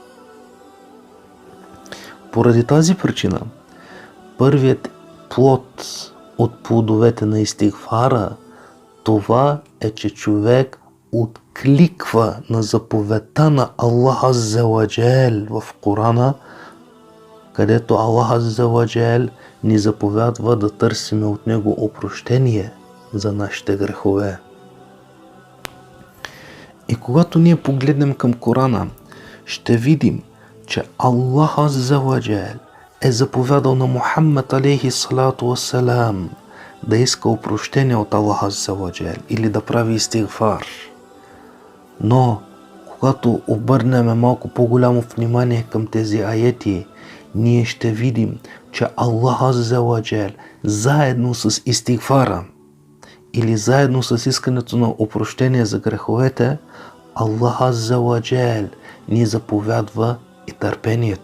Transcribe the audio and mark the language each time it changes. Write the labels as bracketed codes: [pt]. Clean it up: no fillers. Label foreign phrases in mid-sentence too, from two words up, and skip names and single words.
[bg] Поради тази причина, първият плод от плодовете на истигфара, това е, че човек откликва на заповедта на [ar] الله عز وجل [bg] в Корана където [ar] الله عز وجل [bg] ни заповядва да търсиме от Него опрощение за нашите грехове. И когато ние погледнем към Корана, ще видим, че [ar] الله عز وجل [bg] е заповядал на Мухаммад [ar] عليه الصلاة والسلام [bg] да иска опрощение от [ar] الله عز وجل [bg] или да прави истигфар. Но когато обърнем малко по-голямо внимание към тези аети, ние ще видим, че [ar] الله عز وجل [bg] заедно с истигфара или заедно с искането на опрощение за греховете, [ar] الله عز وجل [bg] ни заповядва и търпението.